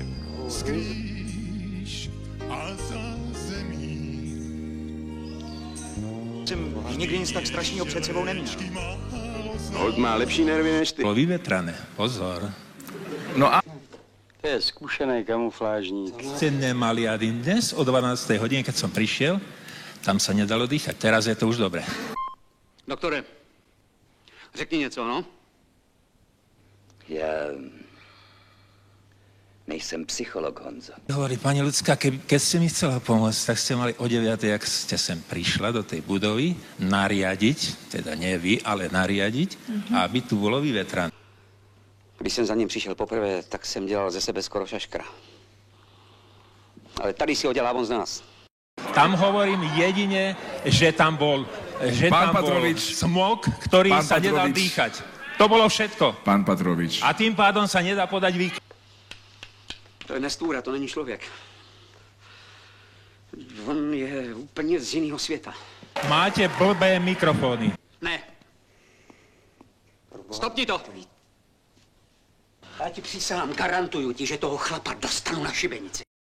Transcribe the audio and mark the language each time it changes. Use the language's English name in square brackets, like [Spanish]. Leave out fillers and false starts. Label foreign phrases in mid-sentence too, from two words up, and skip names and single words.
[Czech] Skrýš a za zemí. Jsem nikdy nic tak strašného před sebou neměl. Holt má lepší nervy než ty. [Slovak] Bolo vyvetrané, pozor. [Czech] No a To je zkušený kamuflážník. [Slovak] Ste nemali ani dnes o 12. hodine, keď som prišiel, tam sa nedalo dýchať. Teraz je to už dobré. [Czech] Doktore, řekni něco, no? ja nejsem psycholog, Honzo. [Slovak] Hovorí pani Ľudská, keď ste mi chcela pomôcť, tak ste mali o 9, jak ste sem prišla do tej budovy, nariadiť, teda nie vy, ale nariadiť, aby tu bolo vyvetrané. [Czech] Když jsem za ním přišel poprvé, tak jsem dělal ze sebe skoro šaškra. Ale tady si ho dělá on z nás. [Slovak] Tam hovorím jedine, že tam bol, Pán Patrovič. smog, ktorý Pán sa nedal Patrovič. dýchať. To bolo všetko. Pán Patrovič. A tým pádom sa nedá podať výkon. [Czech] To je nestůra, to není člověk. On je úplně z jiného světa. [Slovak] Máte blbé mikrofóny. [Czech] Ne. Stopni to! Já ti přísahám, garantuju ti, že toho chlapa dostanu na šibenici.